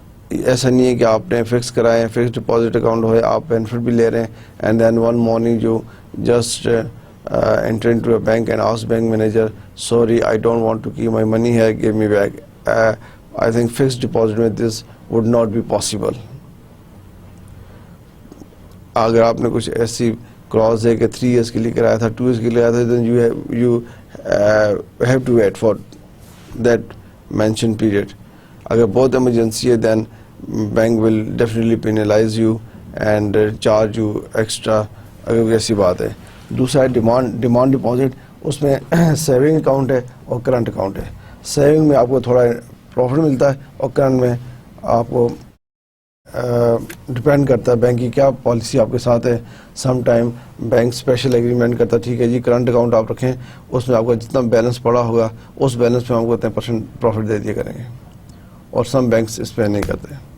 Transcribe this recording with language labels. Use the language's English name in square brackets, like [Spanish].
[Urdu] ایسا نہیں ہے کہ آپ نے فکس کرائے ہیں, فکس ڈپازٹ اکاؤنٹ ہوئے, آپ بینیفٹ بھی لے رہے ہیں, [English] And then one morning you just enter into a bank and ask bank manager, sorry, I don't want to keep my money here, give me back. I think fixed deposit with this would not be possible. [Urdu] اگر آپ نے کچھ ایسی clause ہے کہ 3 years کے لیے کرایا تھا, 2 years کے لیے کرایا تھا, [English] then you have to wait for that mentioned period. [Urdu] اگر بہت ایمرجنسی ہے, [English] then bank will definitely penalize you and charge you extra, [Urdu] اگر ایسی بات ہے. دوسرا ہے ڈیمانڈ ڈپازٹ, اس میں سیونگ اکاؤنٹ ہے اور کرنٹ اکاؤنٹ ہے. سیونگ میں آپ کو تھوڑا پروفٹ ملتا ہے, اور کرنٹ میں آپ کو ڈپینڈ کرتا ہے بینک کی کیا پالیسی آپ کے ساتھ ہے. Some time bank special agreement کرتا ہے, ٹھیک ہے جی کرنٹ اکاؤنٹ آپ رکھیں, اس میں آپ کا جتنا بیلنس پڑا ہوگا اس بیلنس پہ آپ کو 10% پروفٹ دے دیا کریں گے, اور سم بینکس اس پہ نہیں کرتے.